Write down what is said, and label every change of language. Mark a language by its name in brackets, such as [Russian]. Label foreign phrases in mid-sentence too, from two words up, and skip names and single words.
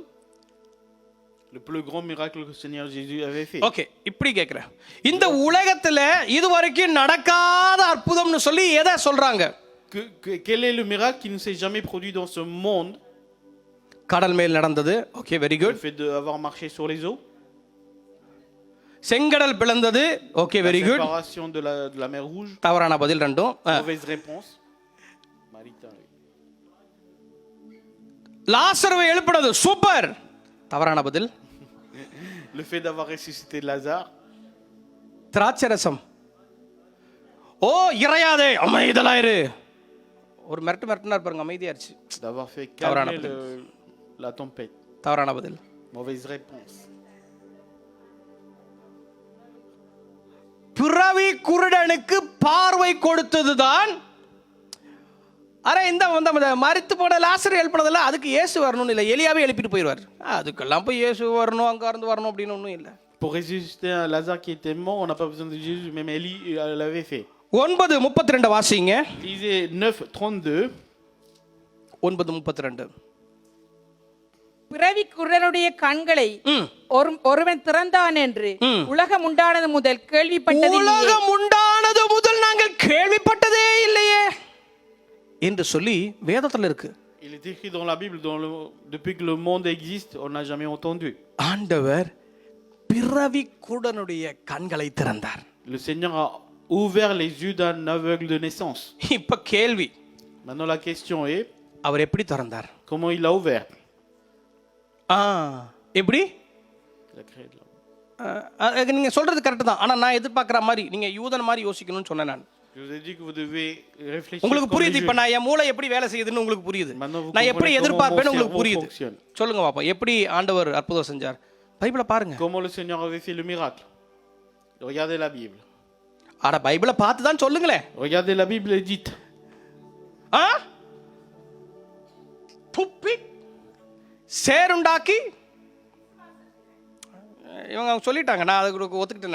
[French] Le plus grand miracle que le Seigneur Jésus avait fait. [Tamil] ஓகே, இப்படி கேக்குறேன். இந்த உலகத்துல இதுவரைக்கும் நடக்காத அற்புதம்னு சொல்லி எதை சொல்றாங்க? [French] Quel est le miracle qui ne s'est jamais produit dans ce monde? [Tamil] கடல் மேல் நடந்தது. [English] okay, very [French] Le [Tamil] குட். [French] fait d'avoir marché sur les eaux. [Tamil] செங்கடல் பிளந்தது. [English] okay, very [French] La [Tamil] குட். [French] séparation de la mer Rouge. [Tamil] தவறான பதில் ரெண்டும். [French] Mauvaise réponse. Maritain. [Tamil] லாசருவை எழுப்பினது. சூப்பர். தவறான பதில். [French] Le fait d'avoir ressuscité Lazare. [Tamil] திராட்சரசம். ஓ, இறையாதே, அமைதலாயிரு. ஒரு மிரட்டுனா பாருங்க, அமைதியாயிருச்சு. [French] D'avoir fait [Tamil] Tavrana [French] calmer [Tamil] Badil. [French] la tempête. [Tamil] தவறான பதில். [French] Mauvaise réponse. [Tamil] பிறவி குருடனுக்கு பார்வை கொடுத்ததுதான். அரே, இந்த மரித்து போன லாசர் எழுப்பினதில்ல, அதுக்கு இயேசு வரணும்னு இல்லை, எலியாவே எழுப்பிட்டு போயிடுவார். அதுக்கெல்லாம் போய் இயேசு வரணும், அங்க இருந்து வரணும் அப்படின்னு ஒன்றும் இல்லை. [French] Pour ressusciter un Lazare qui était mort, on n'a pas besoin de Jésus, même Élie l'avait fait. [Tamil] 9:32 வாசிங்க. [French] Lisez 9:32. 9:32. [Tamil] பிறவி குருடனுடைய கண்களை ஒருவன் திறந்தான் என்று உலகம் உண்டானது முதல் கேள்விப்பட்டது உலகம் உண்டானது முதல் நாங்கள் கேள்விப்பட்டதே இல்லையே என்று சொல்லி வேதத்துல இருக்கு. [French] Il est écrit dans la Bible, depuis que le monde existe, on n'a jamais entendu. [Tamil] ஆண்டவர் பிறவி குருடனுடைய கண்களை திறந்தார். [French] Le Seigneur a ouvert les yeux d'un aveugle de naissance. [Tamil] இப்ப கேள்வி, [French] Maintenant la question est, [Tamil] அவர் எப்படி திறந்தார்? [French] comment il l'a ouvert? [Tamil] எப்படி? [French] Il a créé de l'homme. [Tamil] நீங்க சொல்றது கரெக்ட் தான், ஆனா நான் எதிர்பார்க்கிற மாதிரி நீங்க யூதன் மாதிரி யோசிக்கணும்னு சொன்னேன் நான். [French] Je vous ai dit que vous devez réfléchir. [Tamil] உங்களுக்கு [French] comme les [Tamil] புரியுது, இப்ப [French] Juifs. [Tamil] நான் என் மூளை எப்படி வேலை செய்யுதுன்னு உங்களுக்கு புரியுது. [French] Maintenant, vous [Tamil] நான் எப்படி [French] comprenez [Tamil] எதிர்பார்ப்பேன்னு [French] comment mon [Tamil] உங்களுக்கு [French] cerveau [Tamil] புரியுது. [French] fonctionne. [Tamil] சொல்லுங்க பாப்பா, எப்படி ஆண்டவர் அற்புதம் செஞ்சார்? பைபிளை பாருங்க. [French] Comment le Seigneur avait fait le miracle? Regardez la Bible. [Tamil] அட, பைபிளை பார்த்து தான் சொல்லுங்களேன். [French] Regardez la Bible et dites. [Tamil] துப்பி சேருண்டாக்கி, இவங்க சொல்லிட்டாங்க, நான் அதுக்கு ஒத்துக்கிட்டேன்.